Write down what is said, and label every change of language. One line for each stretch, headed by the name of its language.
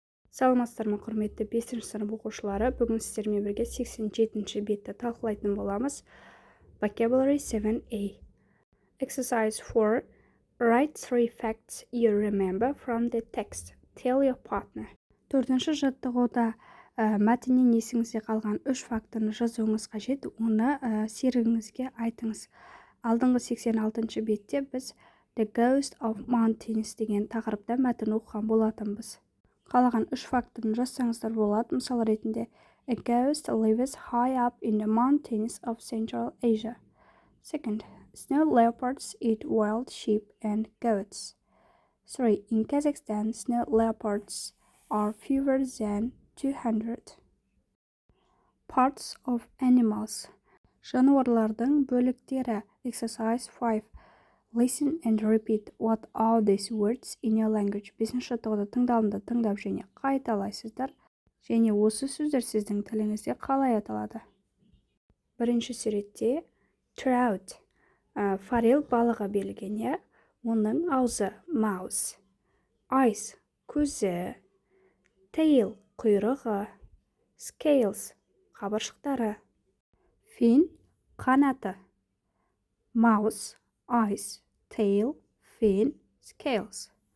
Kazakh: Саламатсыздар ма құрметті 5-ші сынып оқушылары. Бүгін сіздермен бірге 87-ші бетті талқылайтын боламыз.
English: Vocabulary 7a. Exercise 4. Write 3 facts you remember from the text. Tell your partner.
Kazakh: 4-ші жаттығуда мәтіннен есіңізде қалған 3 фактіні жазуыңыз қажет. Оны серігіңізге айтыңыз. Алдыңғы 86-ші бетте біз
English: The Ghost of Mountains
Kazakh: деген тақырыпта мәтін оқыған болатынбыз. Қалаған 3 фактіні жазсаңыздар болады. Мысал ретінде
English: A ghost lives high up in the mountains of Central Asia. Second, snow leopards eat wild sheep and goats. 3. In Kazakhstan, snow leopards are fewer than 200. Parts of animals.
Kazakh: Жануарлардың бөліктері.
English: Exercise 5. Listen and repeat what are these words in your language.
Kazakh: 5-ші жаттығуда тыңдалымды тыңдап және қайталайсыздар. Және осы сөздер сіздің тіліңізде қалай аталады? Бірінші суретте trout, форель балығы берілген, оның аузы mouse, eyes көзі, tail құйрығы, scales қабыршықтары, fin қанаты,
English: mouse, eyes, tail, fin, scales.